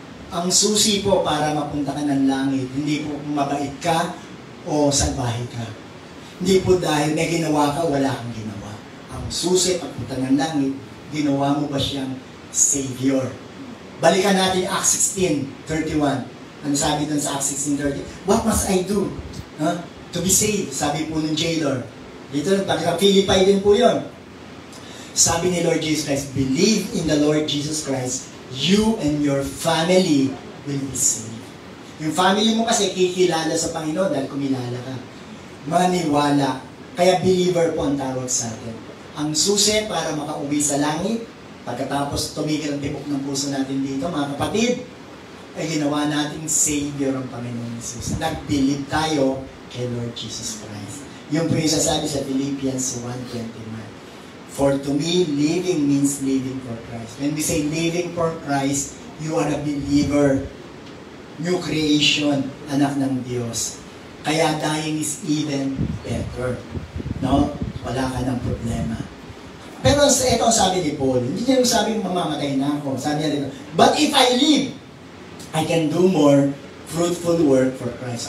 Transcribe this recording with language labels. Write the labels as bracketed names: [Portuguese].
[Filipino] Ang susi po para mapunta ka ng langit, hindi po mabait ka o salbahe ka. Hindi po dahil may ginawa ka, wala kang ginawa. Ang susi pagpunta ng langit, ginawa mo ba siyang Savior? Balikan natin Acts 16:31. Ano sabi dun sa Acts 16:30? [English] What must I do to be saved? [Filipino] Sabi po ng jailer. Dito, bakit Philippi din po yun. [English] Sabi ni Lord Jesus Christ, believe in the Lord Jesus Christ, you and your family will be saved. [Filipino] Yung family mo kasi kikilala sa Panginoon dahil kumilala ka. Maniwala. Kaya believer po ang tawag sa atin. Ang susi para makauwi sa langit, pagkatapos tumigil ang tibok ng puso natin dito, mga kapatid, ay ginawa nating Savior ang Panginoon Jesus. Nag-believe tayo kay Lord Jesus Christ. Yung po yung sasabi sa Philippians 1:21. [English] For to me, living means living for Christ. When we say living for Christ, you are a believer. New creation, [Filipino] anak ng Diyos. [English] Kaya dying is even better. [Filipino] No? Wala ka ng problema. Pero ito ang sabi ni Paul, hindi niya yung sabi mamamatay na ako. Sabi niya rin, [English] but if I live, I can do more fruitful work for Christ.